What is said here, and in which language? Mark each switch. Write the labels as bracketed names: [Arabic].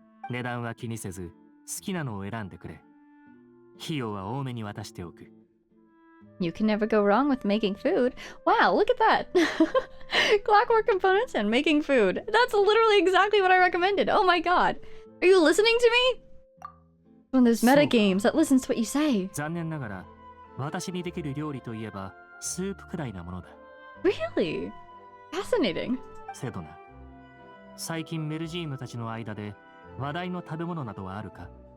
[Japanese] 値段は気にせず、好きなのを選んでくれ。費用は多めに渡しておく。 [English] You can never go wrong with making food. Wow, look at that! Clockwork components and making food. That's literally exactly what I recommended. Oh my god. Are you listening to me? One of those meta games that listens to what you say. [Japanese] 残念ながら、私にできる料理といえば、スープくらいなものだ。 [English] Really? Fascinating. [Japanese] セドナ。最近メルジーヌたちの間で話題の食べ物などはあるか？